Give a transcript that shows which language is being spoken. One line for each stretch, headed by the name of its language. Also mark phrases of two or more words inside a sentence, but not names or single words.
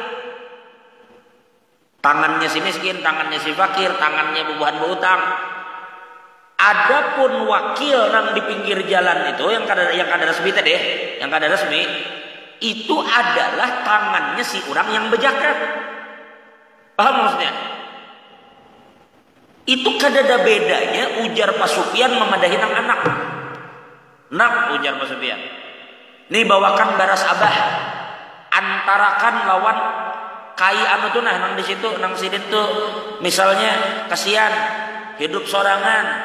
Indonesian: Tangannya si miskin, tangannya si fakir, tangannya bubuhan berutang. Adapun wakil yang di pinggir jalan itu yang kada resmi tadi, yang kada resmi itu adalah tangannya si orang yang berzakat. Paham maksudnya?
Banjar: Itu kada ada bedanya ujar Pak Sufyan memadahi nang anak. Nak ujar Pak Sufyan. Nih bawakan baras abah. Antarakan lawan kai anu tuh nah nang di situ nang sidin tuh misalnya kasihan hidup sorangan.